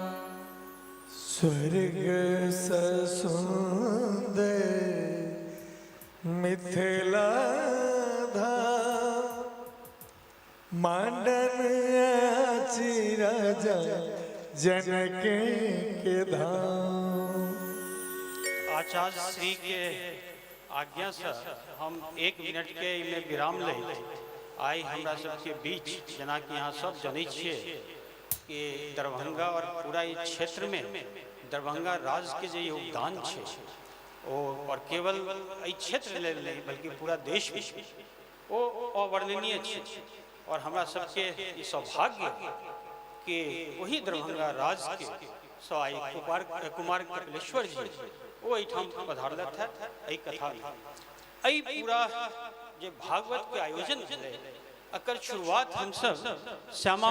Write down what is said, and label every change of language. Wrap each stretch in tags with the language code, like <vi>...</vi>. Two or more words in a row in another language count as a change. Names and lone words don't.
<mai>स्वर्ग सुंदर मिथिला धाम मांडन आची राजा जनक के धाम। आचार्य श्री के आज्ञा से हम 1 मिनट के में विराम ले आई हमरा सबके बीच जेना कि यहाँ सब जनै छियै कि दरभंगा और पूरा ई क्षेत्र में दरभंगा राज के जे योगदान छै ओ और केवल ई क्षेत्र लेल नहीं बल्कि पूरा देश में ओ अवर्णनीय छै और हमरा सबके ई सौभाग्य कि वही दरभंगा राज के सवाई कुमार कपिलेश्वर जी वो एठाम पधारलथ है एहि कथा में एहि पूरा जे भागवत के आयोजन भेलै एकर शुरुआत हम सब श्यामा</mai>